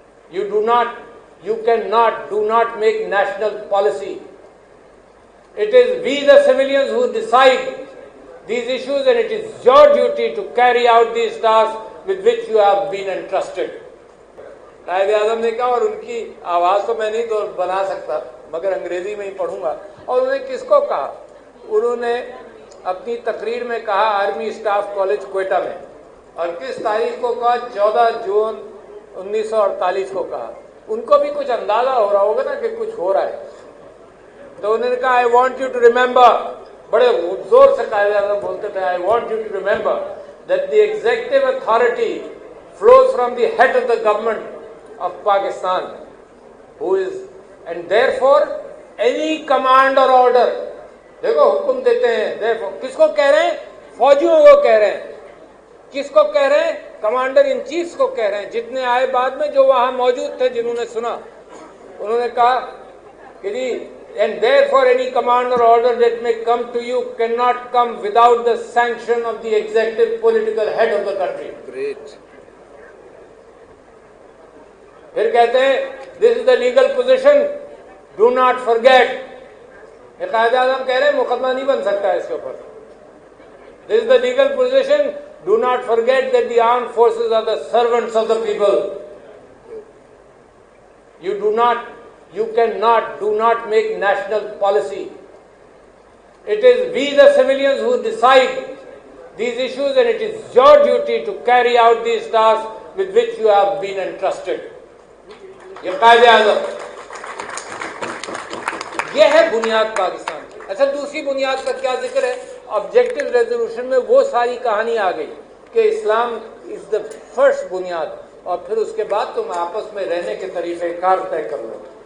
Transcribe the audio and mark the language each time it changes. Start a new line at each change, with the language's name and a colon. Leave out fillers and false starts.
English: You cannot, do not make national policy. It is we the civilians who decide these issues, and it is your duty to carry out these tasks with which you have been entrusted.
Hindi: कायदे आज़म ने कहा, और उनकी आवाज़ तो मैं नहीं तो बना सकता, मगर अंग्रेजी में ही पढ़ूंगा। और उन्होंने किसको कहा? उन्होंने अपनी तकरीर में कहा आर्मी स्टाफ कॉलेज क्वेटा में, और किस तारीख को कहा? 14 जून 1948 को कहा। उनको भी कुछ अंदाजा हो रहा होगा ना कि कुछ हो रहा है, तो उन्होंने कहा
English: I want you to remember,
Hindi: बड़े जोर से कायदे आज़म बोलते थे,
English: I want you to remember that the executive authority flows from the head of the government of Pakistan, who is, and therefore any command or order,
Hindi: देखो हुक्म देते हैं, therefore किसको कह रहे हैं? फौजियों को कह रहे हैं। किसको कह रहे हैं? कमांडर इन चीफ को कह रहे हैं। जितने आए बाद में, जो वहां मौजूद थे, जिन्होंने सुना, उन्होंने कहा कि जी,
English: and therefore any command or order that may come to you cannot come without the sanction of the executive political head of the country. Great.
Hindi: फिर कहते हैं
English: this is the legal position, do not forget.
Hindi: ये कायदे आज़म कह रहे हैं मुकदमा नहीं बन सकता है इसके ऊपर.
English: This is the legal position, do not forget that the armed forces are the servants of the people. You cannot, do not make national policy. It is we the civilians who decide these issues, and it is your duty to carry out these tasks with which you have been entrusted.
Hindi: ये कायदे आज़म, ये है बुनियाद पाकिस्तान की। अच्छा, दूसरी बुनियाद का क्या जिक्र है? ऑब्जेक्टिव रेजोल्यूशन में वो सारी कहानी आ गई कि
English: Islam is the first
Hindi: बुनियाद, और फिर उसके बाद तुम आपस में रहने के तरीके कार तय कर लो।